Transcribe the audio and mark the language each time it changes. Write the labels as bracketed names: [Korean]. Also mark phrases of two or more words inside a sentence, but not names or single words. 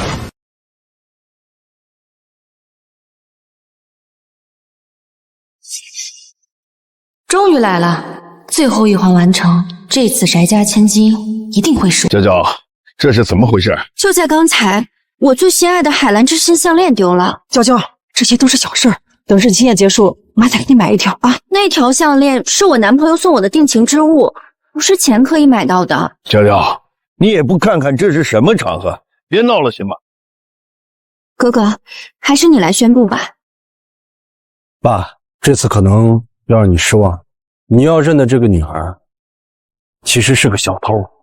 [Chinese] 終於來了，最後一環完成，這次翟家千金一定會是我。嬌嬌，這是怎麼回事？就在剛才，我最心愛的海藍之心項鏈丟了。嬌嬌，這些都是小事兒，等認親宴結束，媽再給你買一條啊。那條項鏈是我男朋友送我的定情之物，不是錢可以買到的。嬌嬌，你也不看看這是什麼場合， 別鬧了行嗎？哥哥，還是你來宣布吧。爸，這次可能要讓你失望，你要認的這個女孩，其實是個小偷。